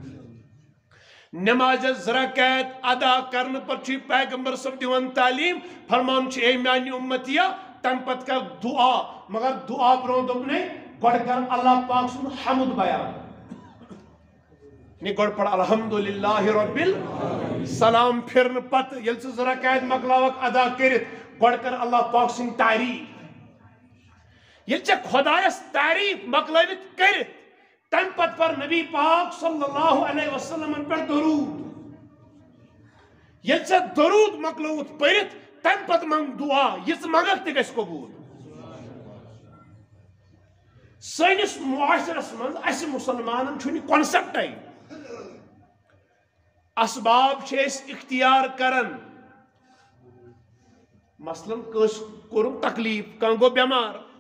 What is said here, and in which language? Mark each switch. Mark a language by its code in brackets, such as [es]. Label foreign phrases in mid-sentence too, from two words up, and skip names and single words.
[ks] نماز 2 رکعت ادا کرن پر چھ پیغمبر صاحب دیوان تعلیم فرمان چھ اے میانی امتیا تم پت کر دعا مگر دعا برون دوپنے گۄڈٕ کر اللہ پاک سُنٛد حمد بیان گۄڈٕ پڑھ الحمدللہ رب سلام پھرن پتہٕ ییٚلہِ ژٕ 2 رکعت مۄکلاوکھ ادا کٔرِتھ گۄڈٕ کر اللہ پاک سٕنٛز تعریٖف ییٚلہِ ژےٚ خۄدایس تعریٖف مۄکلٲوِتھ کٔرِتھ تم پت پر نبی پاک [ar] صلی اللہ علیہ وسلم [ks] پر درود یل ژےٚ درود مۄکلووُتھ پٔرِتھ تم پت منگ دعا یہِ منگکھ تہِ گژھِ قبوٗل سٲنِس معاشرس منٛز اَسہِ مُسلمانن چھُنہٕ یہِ کونسیپٹے اسباب چھِ أسۍ اختیار کران مثلاً کٲنٛسہِ کوٚرُم تکلیٖف کانٛہہ گوٚو بٮ۪مار